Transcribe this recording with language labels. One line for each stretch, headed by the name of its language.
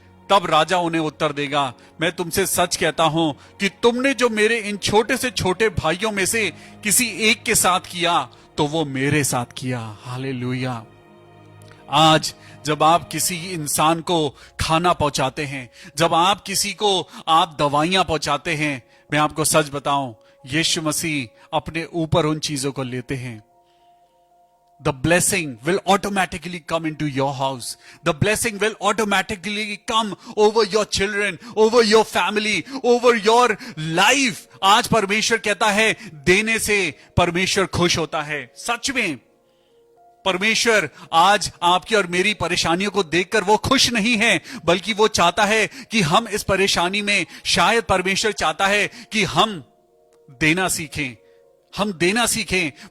Hindi: तब राजा उन्हें उत्तर देगा, मैं तुमसे सच कहता हूं कि तुमने जो मेरे इन छोटे से छोटे भाइयों में से किसी एक के साथ किया, तो वो मेरे साथ किया। हालेलुया। आज जब आप किसी इंसान को खाना पहुंचाते हैं, जब आप किसी को आप दवाइयां पहुंचाते हैं, मैं आपको सच बताऊं, यीशु मसीह अपने ऊपर उन चीजों को लेते हैं।
English: The blessing will automatically come into your house. The blessing will automatically come over your children, over your family, over your life.
Hindi: आज परमेश्वर कहता है, देने से परमेश्वर खुश होता है। सच में परमेश्वर आज आपकी और मेरी परेशानियों को देखकर वो खुश नहीं है, बल्कि वो चाहता है कि हम इस परेशानी में, शायद परमेश्वर चाहता है कि हम देना सीखें, हम देना सीखें।